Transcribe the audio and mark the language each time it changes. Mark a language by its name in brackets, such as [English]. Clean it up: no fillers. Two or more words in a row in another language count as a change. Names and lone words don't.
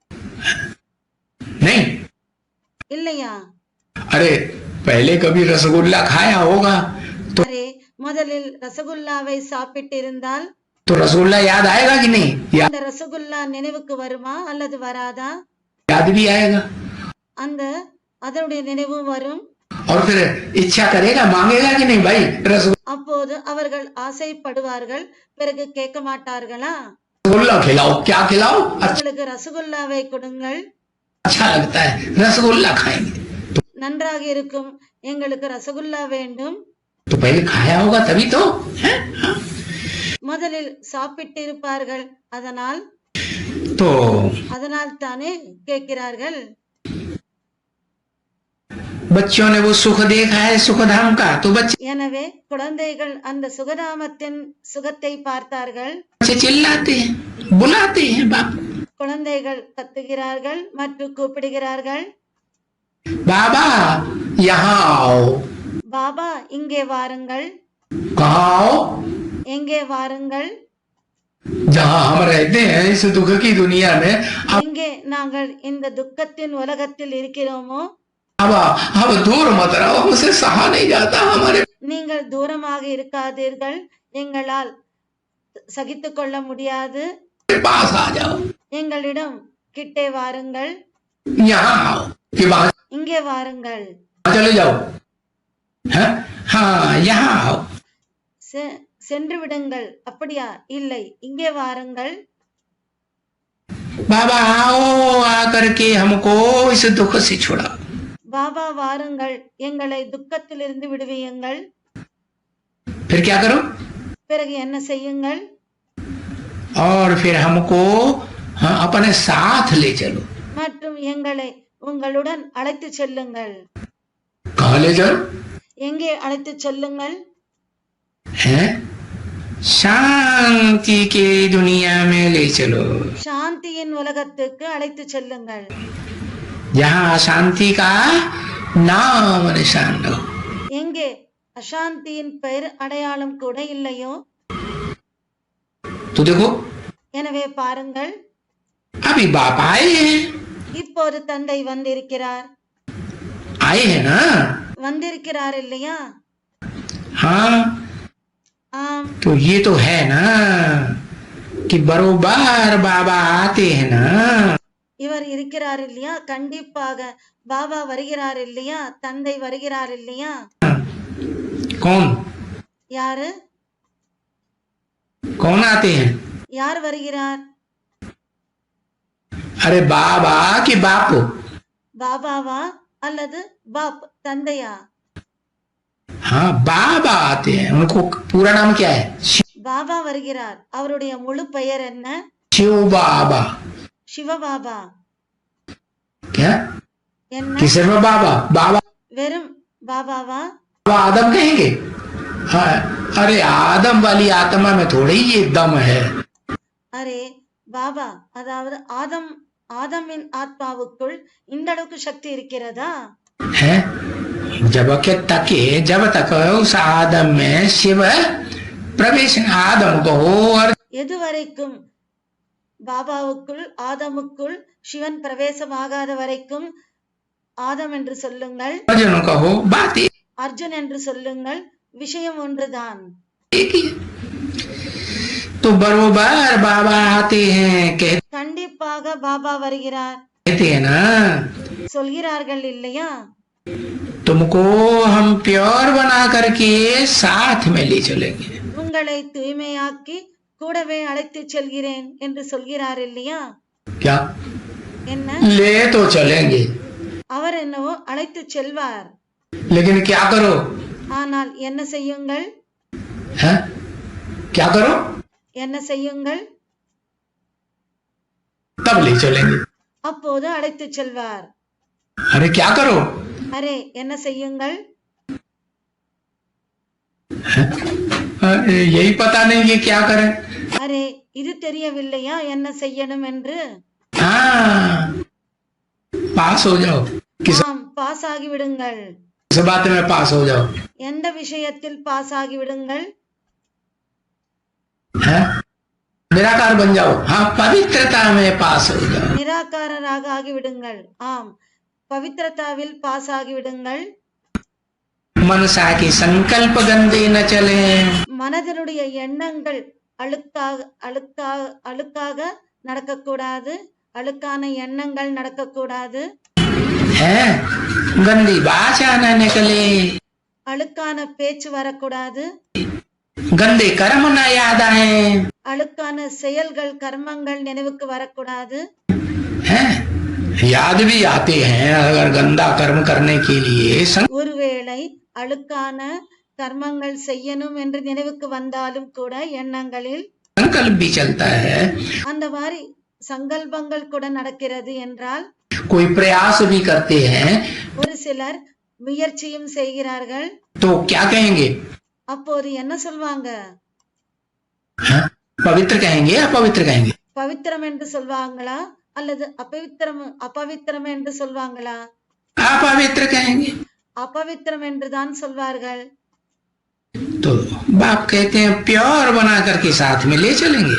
[Hindi] नहीं [Tamil] இல்லையா? [Hindi] अरे पहले कभी रसगुल्ला खाया होगा तो [Tamil] அரே முதலில் ரசகுல்லாவை சாப்பிட்டிருந்தால் [Hindi] तो रसगुल्ला याद आएगा कि नहीं? [Tamil] அந்த ரசகுல்லா நினைவுக்கு வருமா அல்லது வராதா? [Hindi] याद भी आएगा, [Tamil] அதனுடைய நினைவு வரும். [Hindi] और फिर इच्छा करेगा, मांगेगा कि नहीं भाई [Tamil] அப்போது அவர்கள் ஆசைப்படுவார்கள், பிறகு கேட்க மாட்டார்களா? [Hindi] रसगुल्ला खिलाओ, क्या खिलाओ, [Tamil] உங்களுக்கு ரசகுல்லாவை கொடுங்கள், [Hindi] अच्छा लगता है, रसगुल्ला खाएंगे. [Tamil] நன்றாக இருக்கும், எங்களுக்கு ரசகுல்லா வேண்டும். [Hindi] तो पहले खाया होगा तभी तो है? [Tamil] முதலில் சாப்பிட்டிருப்பார்கள், அதனால் தானே கேட்கிறார்கள். [Hindi] बच्चों ने वो सुख देखा है सुखधाम का, तो बच्चे [Tamil] எனவே குழந்தைகள் அந்த சுகதாமத்தின் சுகத்தை பார்த்தார்கள். [Hindi] बच्चे चिल्लाते हैं, बुलाते हैं बाप. [Tamil] குழந்தைகள் கத்துகிறார்கள் மற்றும் கூப்பிடுகிறார்கள், [Hindi] बाबा यहाँ आओ. [Tamil] பாபா இங்கே வாருங்கள். [Hindi] कहाँ आओ? [Tamil] எங்கே வாருங்கள்? [Hindi] जहाँ हम रहते हैं इस दुख की दुनिया में. [Tamil] எங்கே நாங்கள் இந்த துக்கத்தின் உலகத்தில் இருக்கிறோமோ [Hindi] अब दूर मत रहो, हमसे सहा नहीं जाता. हमारे [Tamil] நீங்கள் தூரமாக இருக்காதீர்கள், எங்களால் சகித்துக் கொள்ள முடியாது. [Hindi] पास आ जाओ, [Tamil] எங்களிடம் கிட்டே வாருங்கள். [Hindi] यहाँ आओ कि वहाँ [Tamil] இங்கே வாருங்கள். [Hindi] चले जाओ. हाँ यहाँ आओ. [Tamil] சென்று விடுங்கள். அப்படியா? இல்லை, இங்கே வாருங்கள். [Hindi] बाबा आओ, आकर के हमको इस दुख से छुड़ा. [Tamil] பாபா வாருங்கள், எங்களை துக்கத்திலிருந்து விடுவியுங்கள். [Hindi] फिर क्या करो? [Tamil] பிறகு என்ன செய்யுங்கள்? [Hindi] और फिर हमको अपने साथ ले चलो. [Tamil] மற்றும் எங்களை உங்களுடன் அழைத்து செல்லுங்கள். [Hindi] कहाँ ले चलो? [Tamil] எங்கே அழைத்து செல்லுங்கள்? [Hindi] हैं? शांति के दुनिया में ले चलो. [Tamil] சாந்தியின் உலகத்துக்கு அழைத்து செல்லுங்கள். [Hindi] जहाँ अशांति का नाम निशान हो. [Tamil] எங்கே அசாந்தியின் பெயர் அடையாளம் கூட இல்லையோ. [Hindi] तो देखो, [Tamil] எனவே பாருங்கள், [Hindi] अभी बाप आए हैं. [Tamil] இப்போது தந்தை வந்திருக்கிறார். [Hindi] आए हैं ना? [Tamil] வந்திருக்கிறார் இல்லையா? [Hindi] हाँ, [Tamil] ஆம். [Hindi] तो ये तो है ना कि बरोबर बाबा आते हैं ना. [Tamil] இவர் இருக்கிறார் இல்லையா? கண்டிப்பாக பாபா வருகிறார் இல்லையா? தந்தை வருகிறார் இல்லையா? [Hindi] कौन [Tamil] யாரு? [Hindi] कौन आते हैं? [Tamil] யார் வருகிறார்? [Hindi] अरे बाबा कि बाप? [Tamil] பாபாவா அல்லது பாப் தந்தையா? [Hindi] हाँ, बाबा आते हैं. उनको पूरा नाम क्या है? [Tamil] பாபா வருகிறார். அவருடைய முழு பெயர் என்ன? [Hindi] शिव बाबा. [Tamil] சிவபாபா. [Hindi] क्या? [Tamil] என்ன? [Hindi] कि सिर्फ बाबा? बाबा [Tamil] வெறும் பாபாவா? [Hindi] बाबा आदम कहेंगे? हाँ, अरे आदम वाली आत्मा में थोड़ी ये दम है. [Tamil] அரே பாபா, அதாவது ஆதமின் ஆத்மாவுக்குள் இந்த அளவுக்கு சக்தி இருக்கிறதா? [Hindi] है जब तक उस आदम में शिव प्रवेश आदम को और [Tamil] எதுவரைக்கும் பாபாவுக்குள் ஆதமுக்குள் சிவன் பிரவேசமாகாத வரைக்கும் ஆதம் என்று சொல்லுங்கள், [Hindi] अर्जुन कहो, बात [Tamil] அர்ஜுன் என்று சொல்லுங்கள், விஷயம் ஒன்றுதான். [Hindi] एक ही. तो बरोबर बाबा आते हैं, [Tamil] கண்டிப்பாக பாபா வருகிறார் [Hindi] कहते हैं ना. [Tamil] சொல்கிறார்கள் இல்லையா? [Hindi] तो तुमको हम प्योर बना करके साथ में ले चलेंगे. [Tamil] உங்களை தூய்மையாக்கி கூடவே அழைத்து செல்கிறேன் என்று சொல்கிறார் இல்லையா? [Hindi] क्या? [Tamil] என்ன? [Hindi] ले तो चलेंगे, [Tamil] அவர் என்னவோ அழைத்து செல்வார். [Hindi] लेकिन क्या करो? [Tamil] ஆனால் என்ன செய்யுங்கள்? [Hindi] है? क्या करो? [Tamil] என்ன செய்யுங்கள்? [Hindi] तब ले चलेंगे. [Tamil] அப்போது அழைத்து செல்வார். [Hindi] अरे क्या करो? [Tamil] அரே என்ன செய்யுங்கள்? [Hindi] यही पता नहीं कि क्या करें. [Tamil] அரே இது தெரியவில்லையா என்ன செய்யணும் என்று? [Hindi] हाँ, पास हो जाओ. किस [Tamil] ஆம், பாஸ் ஆகிவிடுங்கள். [Hindi] बात में पास हो जाओ. [Tamil] எந்த விஷயத்தில் பாஸ் ஆகிவிடுங்கள்? [Hindi] है? निराकार बन जाओ. हाँ, पवित्रता में पास हो जाओ. [Tamil] நிராகாரராக ஆகிவிடுங்கள். ஆம், பவித்ரதாவில் பாஸ் ஆகிவிடுங்கள். [Hindi] मनसा के संकल्प गंदे न चले. [Tamil] மனதினுடைய எண்ணங்கள் அழுக்காக நடக்கக்கூடாது. அழுக்கான எண்ணங்கள் நடக்கக்கூடாது. [Hindi] है? गंदी भाषा न निकले. [Tamil] அழுக்கான பேச்சு வரக்கூடாது. [Hindi] गंदे कर्म न याद आए. [Tamil] அழுக்கான செயல்கள் கர்மங்கள் நினைவுக்கு வரக்கூடாது. [Hindi] है? याद भी आते हैं अगर गंदा कर्म करने के लिए. [Tamil] ஒருவேளை அழுக்கான கர்மங்கள் செய்யணும் என்று நினைவுக்கு வந்தாலும் கூட எண்ணங்களில் [Hindi] संकल्प भी चलता है. [Tamil] அந்த மாதிரி சங்கல்பங்கள் கூட நடக்கிறது என்றால் [Hindi] कोई प्रयास भी करते हैं [Tamil] ஒரு சிலர் முயற்சியும் செய்கிறார்கள். [Hindi] तो क्या कहेंगे? [Tamil] அப்போது என்ன சொல்வாங்க? [Hindi] हाँ? पवित्र कहेंगे या अपवित्र कहेंगे? [Tamil] பவித்திரம் என்று சொல்வாங்களா அல்லது அபவித்திரம் என்று சொல்வாங்களா? [Hindi] अपवित्र कहेंगे. [Tamil] அபவித்திரம் என்றுதான் சொல்வார்கள். [Hindi] तो बाप कहते हैं प्योर बना करके साथ में ले चलेंगे.